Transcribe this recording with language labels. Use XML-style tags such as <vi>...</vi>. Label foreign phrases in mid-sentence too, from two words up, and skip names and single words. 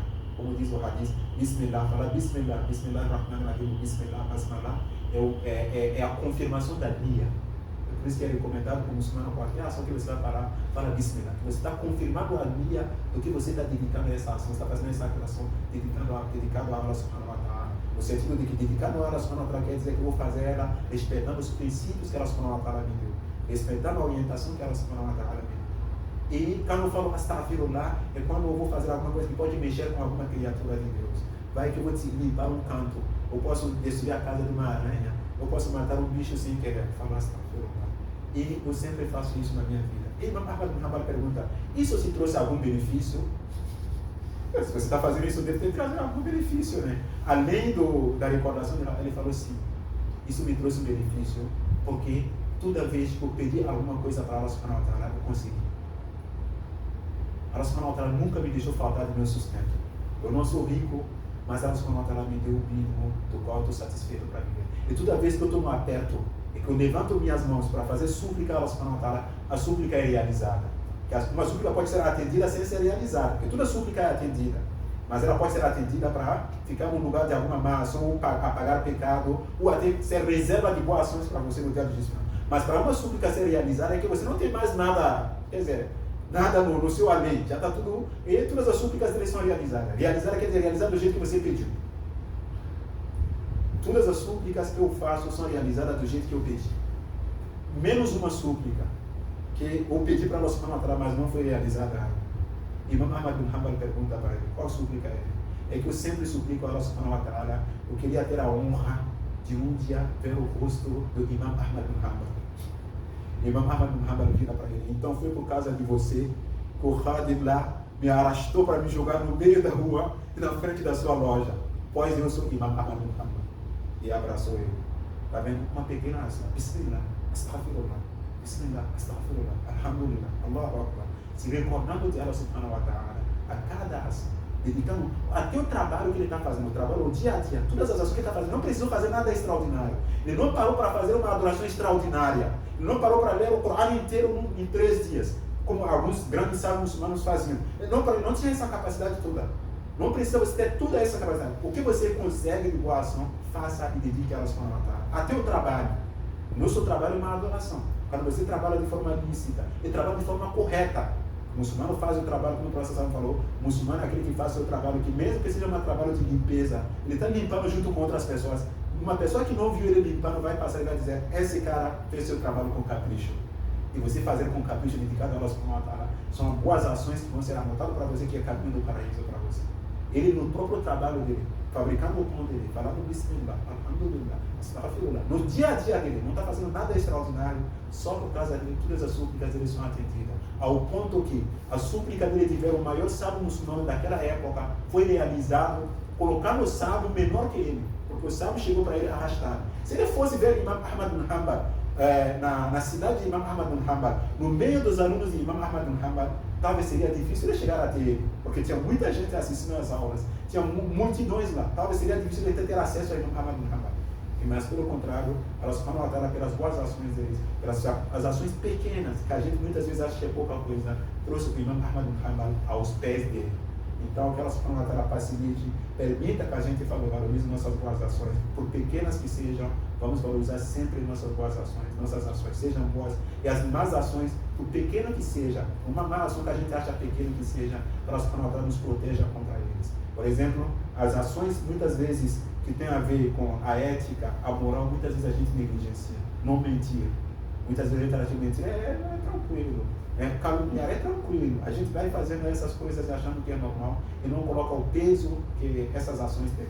<pt>Como diz o Hadith, Bismillah, falar</pt> <ar>بسم الله، بسم الله، رحمن رحيم، بسم الله,</ar> <pt>Basmallah, é a confirmação da nia. Por isso que é recomendado para o muçulmano qualquer ação que você vai parar, fala Bismillah. Você está confirmando a nia do que você está dedicando a essa ação, você está fazendo essa ação dedicado a</pt> <ar>الله سبحانه وتعالى.</ar> <pt>No sentido de que dedicado a</pt> <ar>الله سبحانه وتعالى</ar> <pt>quer dizer que eu vou fazer ela respeitando os princípios que</pt> <ar>الله سبحانه وتعالى</ar> <pt>me deu, respeitando a orientação que</pt> <ar>الله سبحانه وتعالى</ar> <pt>me deu. E quando eu falo astaghfirullah, é quando eu vou fazer alguma coisa que pode mexer com alguma criatura de Deus. Vai que eu vou te limpar um canto, eu posso destruir a casa de uma aranha, eu posso matar um bicho sem querer, falo astaghfirullah. E eu sempre faço isso na minha vida. E Imam Ahmad bin Hanbal pergunta, isso se trouxe algum benefício? Se você está fazendo isso, deve ter trazido algum benefício, né? Além da recordação dele, ele falou sim, isso me trouxe um benefício, porque toda vez que eu pedi alguma coisa para</pt> <ar>الله سبحانه وتعالى,</ar> <pt>eu consegui.</pt> <ar>الله سبحانه وتعالى</ar> <pt>nunca me deixou faltar do meu sustento. Eu não sou rico, mas</pt> <ar>الله سبحانه وتعالى</ar> <pt>me deu o mínimo do qual eu estou satisfeito para viver. E toda vez que eu estou no aperto, e que eu levanto minhas mãos para fazer súplica a</pt> <ar>الله سبحانه وتعالى,</ar> <pt>a súplica é realizada. Uma súplica pode ser atendida sem ser realizada, porque toda súplica é atendida, mas ela pode ser atendida para ficar no lugar de alguma má ação, ou apagar pecado, ou até ser reserva de boas ações para você no dia do juízo final. Mas para uma súplica ser realizada é que você não tem mais nada, quer dizer, nada no seu além, já está tudo, e todas as súplicas deles são realizadas. Realizada quer dizer realizada do jeito que você pediu. Todas as súplicas que eu faço são realizadas do jeito que eu pedi. Menos uma súplica que eu pedi para</pt> <ar>الله سبحانه وتعالى,</ar> <pt>mas não foi realizada. Imam Ahmad bin Hanbal pergunta para ele, qual súplica é? É que eu sempre suplico a</pt> <ar>الله سبحانه وتعالى,</ar> <pt>eu queria ter a honra de um dia ver o rosto do Imam Ahmad bin Hanbal. Imam Ahmad bin Hanbal vira para ele, então foi por causa de você que o Khadim lá me arrastou para me jogar no meio da rua e na frente da sua loja, pois eu sou Imam Ahmad bin Hanbal. E abraçou ele. Está vendo? Uma pequena ação.</pt> <ar>بسم الله، أستغفر الله. بسم الله، أستغفر الله. الحمد لله، الله أكبر.</ar> <pt>Se recordando de</pt> <ar>الله سبحانه وتعالى</ar> <pt>a cada ação. Dedicando até o trabalho que ele está fazendo, o trabalho, o dia a dia, todas as ações que ele está fazendo, não precisou fazer nada extraordinário. Ele não parou para fazer uma adoração extraordinária. Ele não parou para ler o Corão inteiro em 3 dias, como alguns grandes sábios muçulmanos faziam. Ele não tinha essa capacidade toda. Não precisa você ter toda essa capacidade. O que você consegue de boa ação, faça e dedique a</pt> <ar>الله سبحانه وتعالى.</ar> <pt>Até o trabalho. O nosso trabalho é uma adoração. Quando você trabalha de forma lícita e trabalha de forma correta, o muçulmano faz o trabalho, como o professor Sam falou, o muçulmano é aquele que faz o seu trabalho, que mesmo que seja um trabalho de limpeza, ele está limpando junto com outras pessoas. Uma pessoa que não viu ele limpando vai passar e vai dizer, esse cara fez seu trabalho com capricho. E você fazer com capricho dedicado a</pt> <ar>الله سبحانه وتعالى,</ar> <pt>são boas ações que vão ser anotadas para você, que é caminho do paraíso para você. Ele no próprio trabalho dele, fabricando o pão dele, falando</pt> <ar>بسم الله، الحمد لله، أستغفر الله,</ar> <pt>no dia a dia dele, não está fazendo nada extraordinário, só por causa dele, todas as súplicas dele são atendidas. Ao ponto que a súplica dele de ver o maior sábio muçulmano daquela época foi realizado, colocando o sábio menor que ele, porque o sábio chegou para ele arrastar. Se ele fosse ver Imam Ahmad bin Hanbal, na cidade de Imam Ahmad bin Hanbal, no meio dos alunos de Imam Ahmad bin Hanbal, talvez seria difícil ele chegar até ele, porque tinha muita gente assistindo às aulas, tinha multidões lá, talvez seria difícil ele ter acesso a Imam Ahmad bin Hanbal. Mas pelo contrário,</pt> <ar>الله سبحانه وتعالى,</ar> <pt>pelas boas ações deles, pelas as ações pequenas, que a gente muitas vezes acha que é pouca coisa, trouxe o Imam Ahmad bin Hanbal aos pés dele. Então, que</pt> <ar>الله سبحانه وتعالى</ar> <pt>facilite, permita que a gente valorize nossas boas ações, por pequenas que sejam, vamos valorizar sempre nossas boas ações, nossas ações sejam boas, e as más ações, por pequena que seja, uma má ação que a gente acha pequena que seja,</pt> <ar>الله سبحانه وتعالى</ar> <pt>nos proteja contra eles. Por exemplo, as ações muitas vezes que tem a ver com a ética, a moral, muitas vezes a gente negligencia. Não mentir. Muitas vezes a gente acha que mentir é tranquilo. Caluniar é tranquilo. A gente vai fazendo essas coisas achando que é normal e não coloca o peso que essas ações têm.</pt>